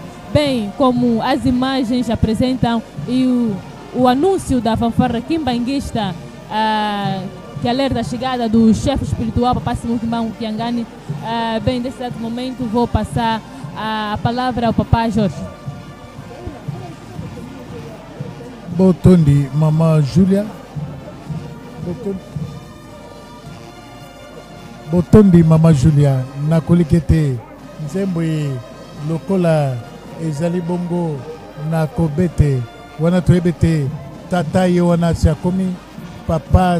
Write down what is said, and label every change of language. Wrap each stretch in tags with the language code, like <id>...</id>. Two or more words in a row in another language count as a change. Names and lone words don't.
<pt>Bem, como as imagens apresentam e o anúncio da fanfarra quimbanguista que alerta a chegada do chefe espiritual Papá Simão Kimbangu Kiangani. Bem, nesse exato momento vou passar a palavra ao Papá Jorge.</pt> <ln>Botondi, Mamã Júlia. Botondi, Mamã Júlia. Na colikete, nzembwe lokola ezali bongo na kobete wana toyebete tata ye wana siakomi Papa</ln>